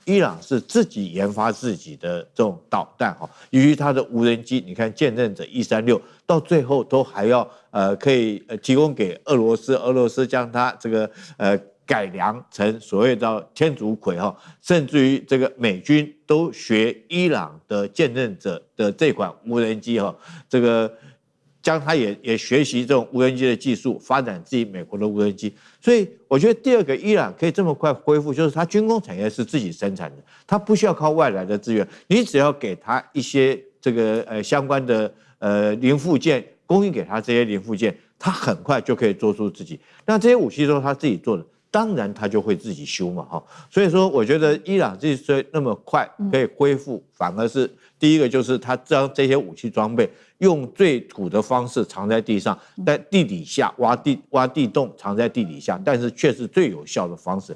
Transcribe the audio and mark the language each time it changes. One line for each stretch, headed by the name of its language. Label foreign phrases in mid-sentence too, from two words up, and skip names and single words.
Chinese: 伊朗是自己研發自己的這種導彈哈，由於它的無人機，你看見證者136，到最後都還要可以提供給俄羅斯，俄羅斯將它這個改良成所謂的天竺葵哈，甚至於這個美軍都學伊朗的見證者的這款無人機哈，這個將它也學習這種無人機的技術，發展自己美國的無人機。所以我覺得第二個，伊朗可以這麼快恢復，就是它軍工產業是自己生產的，它不需要靠外來的資源，你只要給它一些這個相關的零附件，供應給它這些零附件，它很快就可以做出自己。那這些武器都是它自己做的，當然它就會自己修嘛哈。所以說，我覺得伊朗之所以那麼快可以恢復反而是第一個就是他將這些武器裝備用最土的方式藏在地上，在地底下挖地洞藏在地底下，但是卻是最有效的方式。